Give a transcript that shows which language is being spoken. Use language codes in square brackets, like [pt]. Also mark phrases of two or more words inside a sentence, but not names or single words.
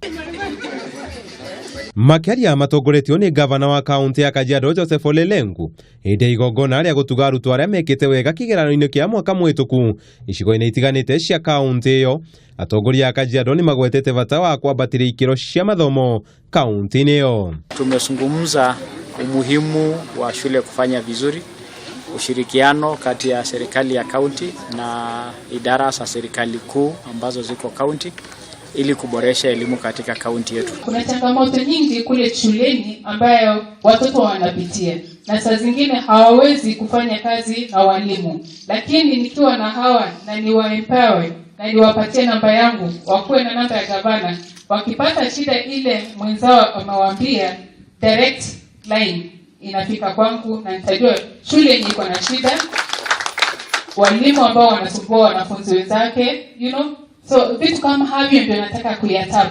[ki] Makiria matongoretio ni gavana wa kaunti ya Kajiado Joseph Olelengu hinde igongona ria gutuga Arutwo aria mekite wega kigeranio kia mwaka mwituku icigo-ini itiganite cia kaunti iyo. Atongoria ya Kajiado ni magwetete bata wa kwambatiria ikiro cia mathomo kaunti-ini iyo. [sw] Tumezungumza umuhimu wa shule kufanya vizuri, ushirikiano kati ya serikali ya kaunti na idara za serikali kuu ambazo ziko kaunti ili kuboresha elimu katika kaunti yetu. Kuna changamoto nyingi kule shuleni ambayo watoto wanapitia, na saa zingine hawawezi kufanya kazi na walimu, lakini nikiwa na hawa na niwaempower na niwapatie namba yangu, wakuwe na namba ya gavana, wakipata shida ile mwenzao amewaambia, [en] direct line [sw] inafika kwangu na nitajua shule iko na shida, walimu ambao wanasumbua wanafunzi wenzake, so vitu kama havyo ndio nataka kuyatabu.